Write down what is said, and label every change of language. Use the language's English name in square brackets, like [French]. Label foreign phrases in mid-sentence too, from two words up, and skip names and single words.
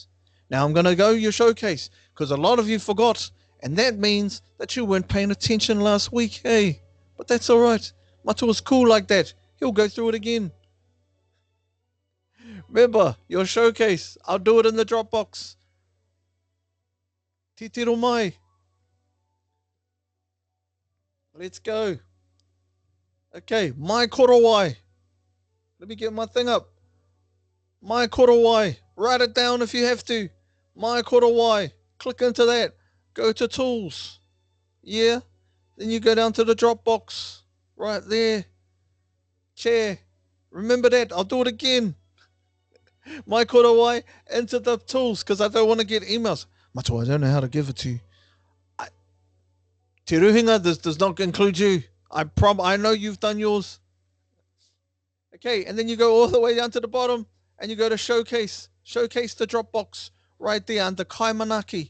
[English] Now I'm gonna go your showcase because a lot of you forgot, and that means that you weren't paying attention last week. Hey, but that's all right. Matu was cool like that. He'll go through it again. Remember your showcase. I'll do it in the Dropbox. [Māori] Titiro mai. [English] Let's go. Okay, mai korowai. Let me get my thing up. Mai korowai. Write it down if you have to. Mai korowai. Click into that. Go to tools. Yeah. Then you go down to the Dropbox. Right there. Chair. Remember that. I'll do it again. Mai korowai into the tools because I don't want to get emails. Matua, I don't know how to give it to you. Te Ruhinga, this does not include you. I know you've done yours. Okay, and then you go all the way down to the bottom and you go to showcase. Showcase the Dropbox right there under Kaimanaki.